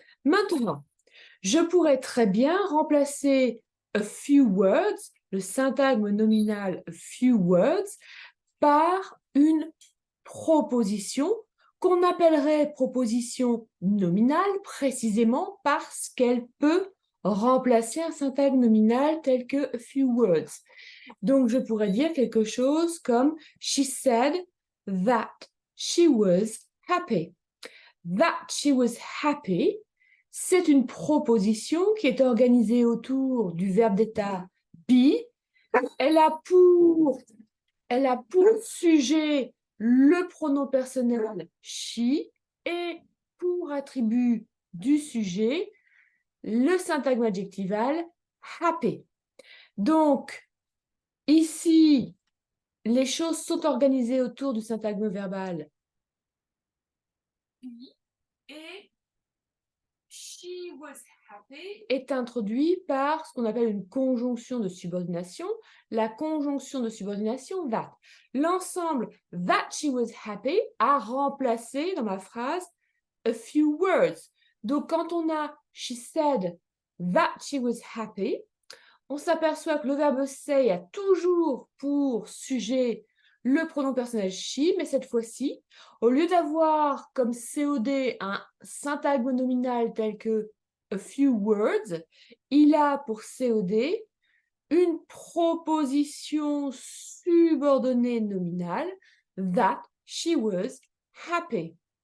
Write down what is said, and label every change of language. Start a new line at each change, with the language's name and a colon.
French: Maintenant, je pourrais très bien remplacer
English: a few words,
French: le syntagme nominal a few words, par une proposition qu'on appellerait proposition nominale précisément parce qu'elle peut remplacer un syntagme nominal tel que a few words.
English: Donc, je pourrais dire quelque chose comme She said that she was happy. That she was happy,
French: c'est une proposition qui est organisée autour du verbe d'état be. Elle a pour Elle a pour sujet le pronom personnel she et pour attribut du sujet le syntagme adjectival happy. Donc, ici, les choses sont organisées autour du syntagme verbal et
English: she was happy
French: est introduit par ce qu'on appelle une conjonction de subordination, la conjonction de subordination that. L'ensemble
English: that she was happy
French: a remplacé dans ma phrase
English: a few words.
French: Donc quand on a
English: she said that she was happy,
French: on s'aperçoit que le verbe say a toujours pour sujet le pronom personnel she, mais cette fois-ci, au lieu d'avoir comme COD un syntagme nominal tel que
English: a few words,
French: il a pour COD une proposition subordonnée nominale
English: that she was happy.